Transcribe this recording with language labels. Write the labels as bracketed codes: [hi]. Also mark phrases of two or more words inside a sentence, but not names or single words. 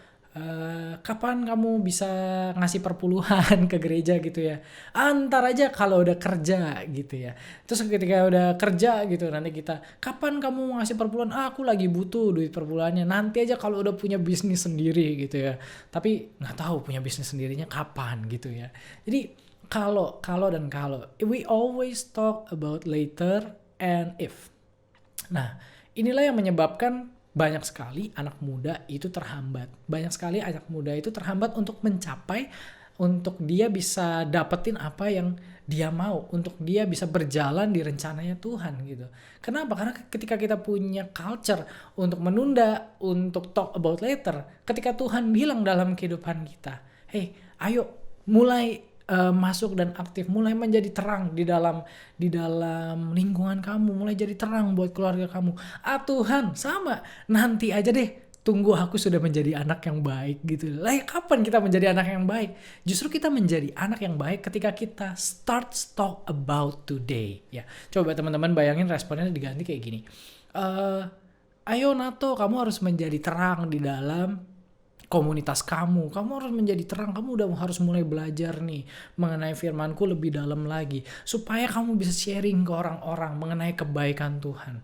[id] Kalau kapan kamu bisa ngasih perpuluhan ke gereja gitu ya, antar aja kalau udah kerja gitu ya. Terus ketika udah kerja gitu nanti kita, kapan kamu mau ngasih perpuluhan, aku lagi butuh duit perpuluhannya, nanti aja kalau udah punya bisnis sendiri gitu ya. Tapi nggak tahu punya bisnis sendirinya kapan gitu ya. Jadi kalau [en] we always talk about later and if. [id] Nah, inilah yang menyebabkan banyak sekali anak muda itu terhambat. Banyak sekali anak muda itu terhambat untuk mencapai, untuk dia bisa dapetin apa yang dia mau, untuk dia bisa berjalan di rencananya Tuhan gitu. Kenapa? Karena ketika kita punya culture untuk menunda, untuk [en] talk about later, [id] ketika Tuhan bilang dalam kehidupan kita, hey, ayo mulai masuk dan aktif, mulai menjadi terang di dalam lingkungan kamu, mulai jadi terang buat keluarga kamu. Tuhan, sama, nanti aja deh, tunggu aku sudah menjadi anak yang baik gitu. Lah kapan kita menjadi anak yang baik? Justru kita menjadi anak yang baik ketika kita [en] start talk about today. [id] Ya, coba teman-teman bayangin responnya diganti kayak gini. Ayo Nato, kamu harus menjadi terang di dalam komunitas kamu harus menjadi terang, kamu udah harus mulai belajar nih mengenai firmanku lebih dalam lagi, supaya kamu bisa sharing ke orang-orang mengenai kebaikan Tuhan.